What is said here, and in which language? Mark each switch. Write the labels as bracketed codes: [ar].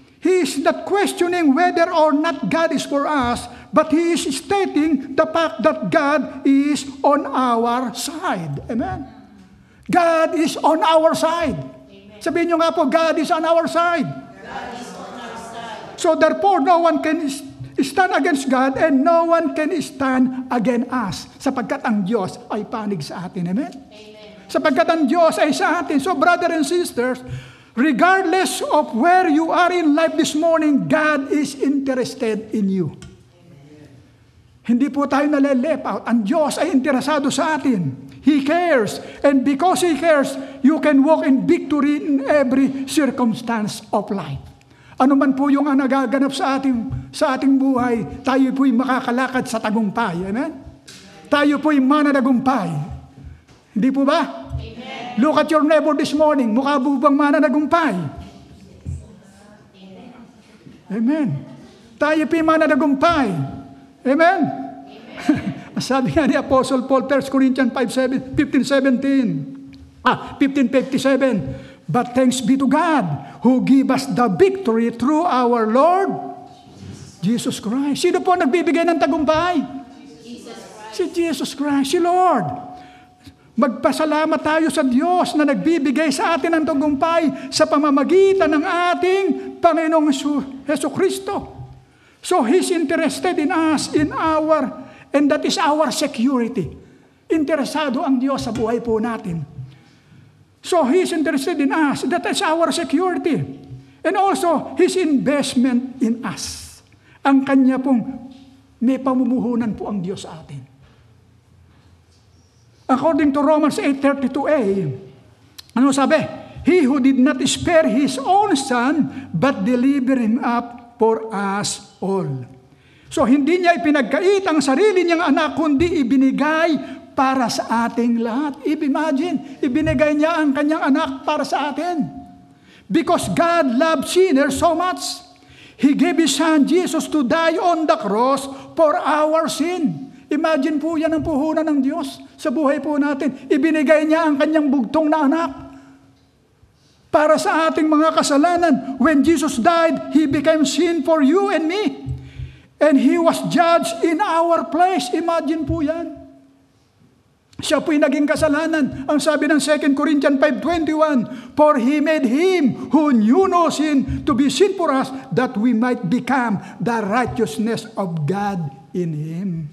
[en] He is not questioning whether or not God is for us, but he is stating the fact that God is on our side. Amen? God is on our side. [tl] Sabihin nyo nga po, [en] God is on our side. God is on our side. So therefore, no one can stand against God and no one can stand against us. [tl] Sapagkat ang Diyos ay panig sa atin. Amen? Amen. Sapagkat ang Diyos ay sa atin. [en] So brother and sisters, regardless of where you are in life this morning, God is interested in you. [tl] Hindi po tayo nalilip out. Ang Diyos ay interesado sa atin. [en] He cares. And because He cares, you can walk in victory in every circumstance of life. [tl] Ano man po yung nagaganap sa ating buhay, tayo po'y makakalakad sa tagumpay. Amen? Tayo po'y mananagumpay. Hindi po ba? Amen. [en] Look at your neighbor this morning. [tl] Mukha po bang mananagumpay? Amen. Tayo po'y mananagumpay. Amen? Sabi nga ni Apostle Paul, 1 Corinthians 15:57. [en] But thanks be to God who give us the victory through our Lord Jesus Christ. [tl] Sino po nagbibigay ng tagumpay? Si Jesus Christ, si Lord. Magpasalamat tayo sa Diyos na nagbibigay sa atin ng tagumpay sa pamamagitan ng ating Panginoong Hesus Kristo. [en] So He's interested in us, and that is our security. [tl] Interesado ang Diyos sa buhay po natin. [en] So He's interested in us. That is our security. And also, His investment in us. [tl] Ang Kanya pong may pamumuhunan po ang Diyos sa atin. [en] According to Romans 8:32a, [tl] ano sabi? [en] He who did not spare His own Son, but delivered Him up for us all. [tl] So hindi Niya ipinagkait ang sarili Niyang anak, kundi ibinigay para sa ating lahat. Imagine, ibinigay Niya ang Kanyang anak para sa atin. [en] Because God loved sinners so much, He gave His Son Jesus to die on the cross for our sin. [tl] Imagine po yan ang puhunan ng Diyos sa buhay po natin. Ibinigay Niya ang Kanyang bugtong na anak para sa ating mga kasalanan. [en] When Jesus died, He became sin for you and me. And He was judged in our place. [tl] Imagine po yan. Siya po'y naging kasalanan. Ang sabi ng [en] 2 Corinthians 5:21, For He made Him who knew no sin to be sin for us, that we might become the righteousness of God in Him.